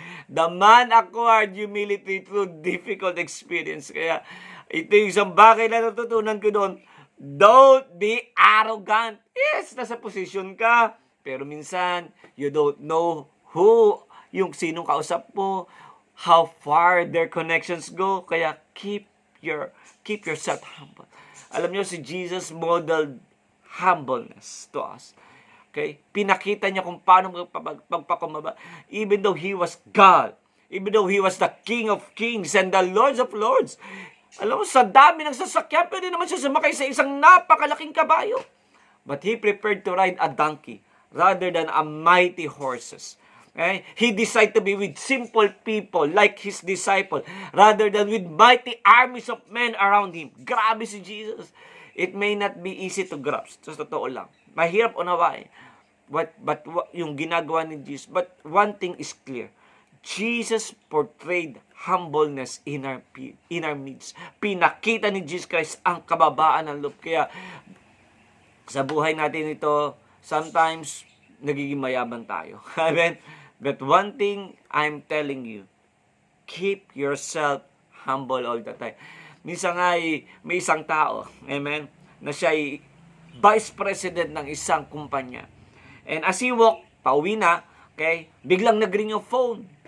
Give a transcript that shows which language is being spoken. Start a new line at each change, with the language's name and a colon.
English: The man acquired humility through difficult experience.
Filipino: Kaya ito yung isang bagay na natutunan ko doon.
English: Don't be arrogant. Yes,
Filipino: nasa position ka. Pero minsan,
English: you don't know who,
Filipino: yung sinong kausap mo,
English: how far their connections go. Kaya keep yourself humble.
Filipino: Alam niyo, si
English: Jesus modeled humbleness to us. Okay?
Filipino: Pinakita niya kung paano magpapakumbaba.
English: Even though He was God, even though He was the King of Kings and the Lords of Lords,
Filipino: alam mo, sa dami ng sasakyan, pwede naman siya sumakay sa isang napakalaking kabayo.
English: But He prepared to ride a donkey rather than a mighty horses. Okay? He decided to be with simple people like His disciple rather than with mighty armies of men around Him.
Filipino: Grabe si Jesus.
English: It may not be easy to grasp.
Filipino: Sa totoo lang. Mahirap unawain. But yung ginagawa ni Jesus.
English: But one thing is clear. Jesus portrayed humbleness in our midst.
Filipino: Pinakita ni Jesus Christ ang kababaan ng loob. Kaya sa buhay natin ito, sometimes nagiging mayaman tayo. Amen?
English: But one thing I'm telling you, keep yourself humble all the time.
Filipino: Minsan nga may isang tao, amen, na siya ay vice president ng isang kumpanya.
English: And as he walk,
Filipino: pauwi na,
English: okay,
Filipino: biglang nag-ring yung
English: phone.